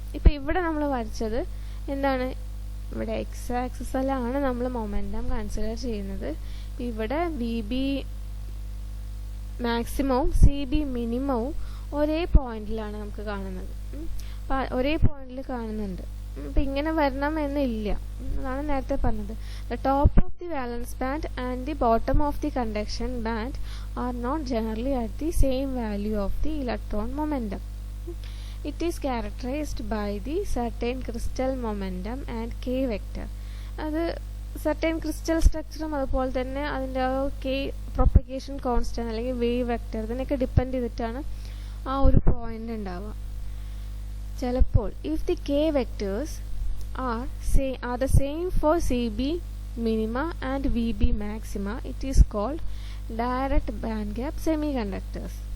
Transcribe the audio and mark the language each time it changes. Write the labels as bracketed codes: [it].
[ml] ഇപ്പം ഇവിടെ നമ്മൾ വരച്ചത് എന്താണ്, ഇവിടെ എക്സ് ആക്സിസിലാണ് നമ്മൾ മൊമെൻറ്റം കൺസിഡർ ചെയ്യുന്നത്. ഇവിടെ VB മാക്സിമവും CB മിനിമവും ഒരേ പോയിന്റിലാണ് നമുക്ക് കാണുന്നത്. അപ്പം ഒരേ പോയിന്റിൽ കാണുന്നുണ്ട്. അപ്പം ഇങ്ങനെ വരണം എന്നില്ല, അതാണ് നേരത്തെ പറഞ്ഞത്. [en] The top of the valence band and the bottom of the conduction band are not generally at the same value of the electron momentum. It is characterized by the certain crystal momentum and K vector. [ml] അത് [en] certain crystal structure [ml] അതുപോലെ തന്നെ അതിൻ്റെ K propagation constant അല്ലെങ്കിൽ wave vector ഇതിനൊക്കെ depend ചെയ്തിട്ടാണ് ആ ഒരു point ഉണ്ടാവുക. ചിലപ്പോൾ [en] if the K vectors are the same for CB minima and VB maxima, it is called direct band gap semiconductors.